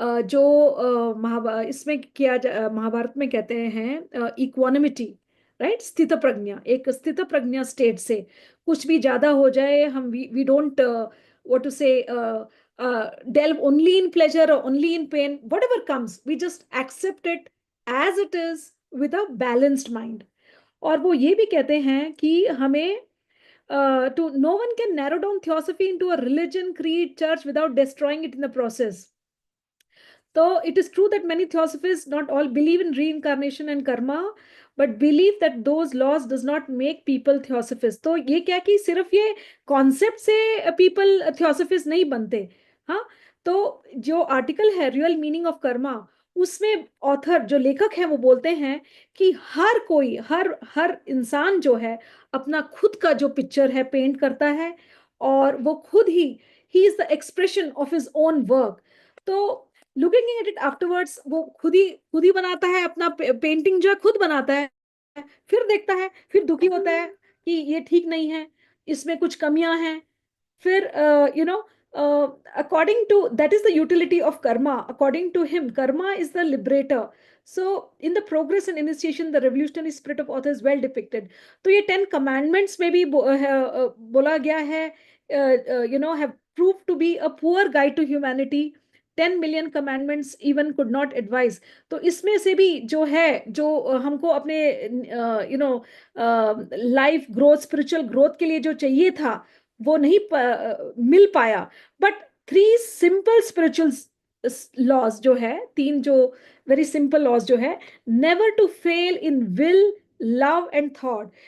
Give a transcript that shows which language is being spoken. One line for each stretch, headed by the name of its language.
Hindi: जो इसमें महाभारत में कहते हैं इक्वानिमिटी, राइट, स्थित प्रज्ञा, एक स्थित प्रज्ञा स्टेट से कुछ भी ज्यादा हो जाए, हम
English: We don't what to say delve only in pleasure or only in pain, whatever comes we just accept it as it is with a balanced mind.
Hindi: और वो ये भी कहते हैं कि हमें
English: to no one can narrow down theosophy into a religion, creed, church without destroying it in the process. So it is true that many theosophists, not all, believe in reincarnation and karma, but believe that those laws does not make people theosophists.
Hindi: तो ये क्या कि सिर्फ ये concept से
English: people theosophists
Hindi: नहीं बनते. हाँ, तो जो आर्टिकल है रियल मीनिंग ऑफ कर्मा, उसमें ऑथर जो लेखक है वो बोलते हैं कि हर कोई, हर इंसान जो है अपना खुद का जो पिक्चर है पेंट करता है, और वो खुद he
English: Is the expression of his own work.
Hindi: तो
English: looking at it afterwards,
Hindi: वो खुद ही बनाता है अपना पेंटिंग जो है, खुद बनाता है, फिर देखता है, फिर दुखी होता है कि ये ठीक नहीं है, इसमें कुछ कमियां हैं.
English: फिर according to that is the utility of karma. According to him, karma is the liberator. So in the progress and initiation, the revolutionary spirit of author is well depicted.
Hindi: तो ये 10 commandments में भी बोला गया है,
English: have proved to be a poor guide to humanity. 10 million commandments even could not advise.
Hindi: तो इसमें से भी जो है, जो हमको अपने लाइफ ग्रोथ, स्पिरिचुअल ग्रोथ के लिए जो चाहिए था, वो नहीं मिल पाया. बट 3 सिंपल स्पिरिचुअल लॉज जो है, 3 जो वेरी सिंपल लॉज जो है,
English: Never to fail in will, love and thought.